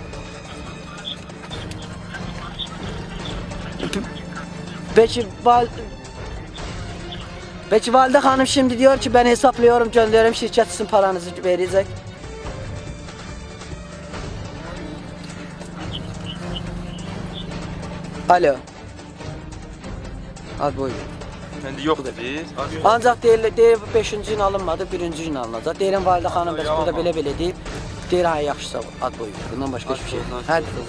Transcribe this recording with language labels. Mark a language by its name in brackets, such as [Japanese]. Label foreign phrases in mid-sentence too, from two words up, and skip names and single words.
[Turkish] Peki Valide Hanım şimdi diyor ki ben hesaplıyorum, gönderiyorum, şirket sizin paranızı verecek. [Azerbaijani] Alo. Ad buyurun. Məndə yoxdur biz. Ancaq deyir 5-ci gün alınmadı, 1-ci gün alınacaq. Deyirəm Validə xanım bəs burada belə deyib. Deyir ha yaxşı sağ ol. Ad buyurun. Bundan başqa heç bir şey. Hə.